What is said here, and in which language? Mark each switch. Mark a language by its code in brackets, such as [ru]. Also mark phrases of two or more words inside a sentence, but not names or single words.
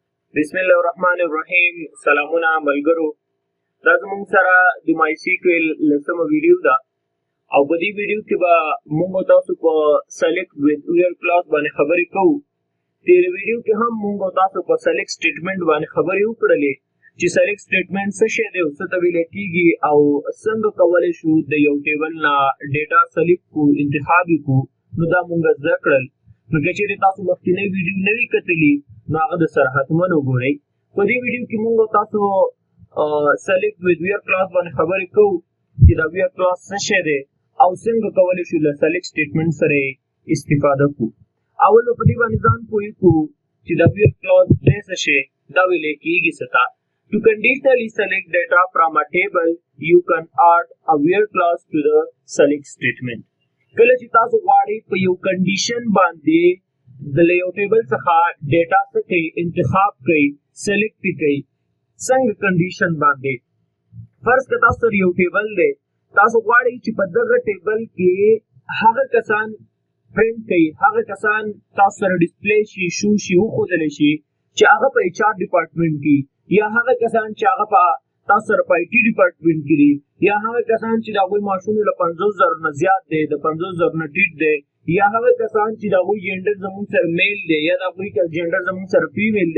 [ps] بسم الله الرحمن الرحیم. سلامونه ملګرو. دا زموږ سره د MySQL لسمه ویډیو ده او په دې ویډیو کې به موږ تاسو په [en] select with where clause [ps] باندې خبرې کوو. تیر ویډیو کې هم موږ تاسو په [en] select statement [ps] باندې خبرې وکړلې چې [en] select statement [ps] څه شی دی او څه ته ویل کېږي او څنګه کولی شو د یو ټیبل نه ډیټا select کو انتخاب کو. نو دا موږ زده کړل. نو که چیرې تاسو مخکینی ویډیو نه وي کتلي نو هغه د سره حتما وګورئ. په دې ویډیو کې موږ تاسو [en] select with where clause [ps] باندې خبرې کوو چې دا [en] where clause [ps] څه شی دی او څنګه کولی شو له [en] select statement [ps] سره استفاده کوو. اول په دې باندې ځان پوه کوو چې دا [en] where clause [ps] دی څه شی دا ویل کېږي څه ته. [en] To conditionally select data from a table, you can add a where clause to the select statement. [ps] کله چې تاسو غواړئ په یو کنډیشن باندې د یو ټیبل څخه ډیټا څه کوي انتخاب کوي سلیکټ کوي څنګه کنډیشن باندې. فرض که تاسو سره یو ټیبل دی تاسو غواړئ چې په دغه ټیبل کې هغه کسان پرنټ کوي هغه کسان تاسو سره ډسپلی شي شو شي وښودلی شي چې هغه په [en] HR department [ps] کې یا هغه کسان چې هغه په تاسو سره په [en] IT department [ps] کې دي یا هغه کسان چې د هغوی معاشونه له 50,000 نه زیات دی د 50,000 نه ټیټ دی یا هغه کسان چې د هغوی جنډر زموږ سره میل دی یا د هغوی جنډر زموږ سره فیمیل دی.